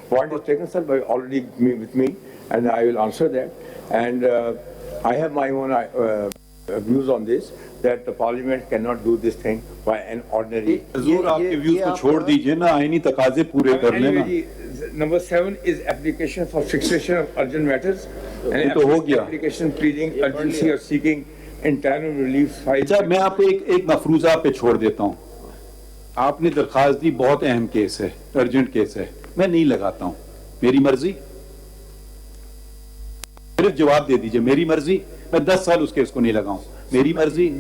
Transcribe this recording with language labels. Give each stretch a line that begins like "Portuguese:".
English: Point is taken, sir, by already with me, and I will answer that. And I have my own views on this, that the Parliament cannot do this thing by an ordinary.
Urdu: حضور آپ کے views کو چھوڑ دیجئے نا, آئینی تقاضے پورے کر لینا.
English: Number 7 is application for fixation of urgent matters.
Urdu: یہ تو ہو گیا.
English: Application pleading urgency or seeking interim relief file.
Urdu: اچھا میں آپ کو ایک مفروضہ پہ چھوڑ دیتا ہوں. آپ نے درخواست دی, بہت اہم کیس ہے, ارجنٹ کیس ہے, میں نہیں لگاتا ہوں, میری مرضی. صرف جواب دے دیجئے میری مرضی, میں 10 سال اس کیس کو نہیں لگاؤں, میری مرضی.